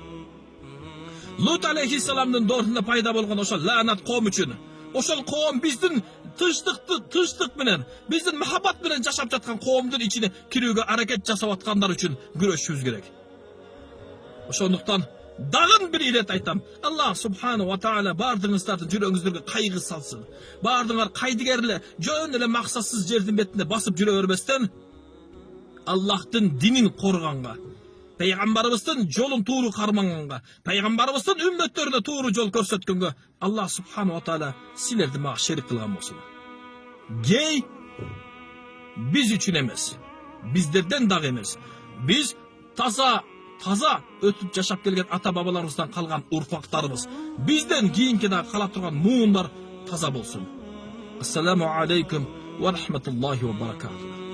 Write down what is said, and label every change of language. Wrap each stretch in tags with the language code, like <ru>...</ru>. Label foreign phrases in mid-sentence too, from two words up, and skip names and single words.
<ky>Лут алейхиссаламдын доорунда пайда болгон ошол лаанат коом үчүн. Ошол коом биздин тынчтык менен, биздин махаббат менен жашап жаткан коомдун ичине кирүүгө аракет жасап аткандар үчүн күрөшүбүз керек. Ошондуктан дагын бир ирет айтам.</ky> <ar>الله سبحانه وتعالى</ar> <ky>бардыгыңыздардын жүрөгүңүздөргө кайгы салсын. Бардыңар кайдыгерле жөн эле максатсыз жердин бетинде басып жүрө бербестен, Аллахтын динин корганга, пайгамбарыбыздын жолун тууру кармаганга, пайгамбарыбыздын үммөттөрүнө тууру жол көрсөткөнгө</ky> <ar>الله سبحانه وتعالى</ar> <ky>силерди мага шерик кылган болсун. Гей биз үчүн эмес, биздерден дагы эмес. Биз таза өтүп жашап келген ата бабаларыбыздан калган урпактарыбыз. Бизден кийинки дагы кала турган муундар таза болсун.</ky> <ar>السلام عليكم ورحمة الله وبركاته.</ar>